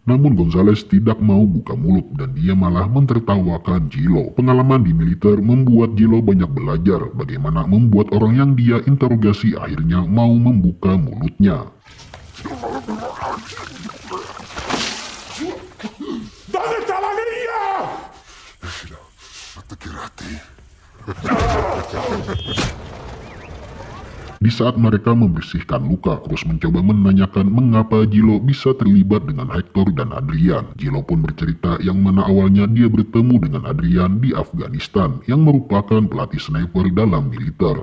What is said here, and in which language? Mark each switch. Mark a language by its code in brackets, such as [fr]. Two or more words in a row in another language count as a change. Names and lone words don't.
[id] Namun Gonzales tidak mau buka mulut dan dia malah mentertawakan Jilo. Pengalaman di militer membuat Jilo banyak belajar bagaimana membuat orang yang dia interogasi akhirnya mau membuka mulutnya. [es] ¿Dónde está la niña? Déjela, hasta que rate. [id] Di saat mereka membersihkan luka, Cruz mencoba menanyakan mengapa Jilo bisa terlibat dengan Hector dan Adrian. Jilo pun bercerita yang mana awalnya dia bertemu dengan Adrian di Afghanistan, yang merupakan pelatih sniper dalam militer.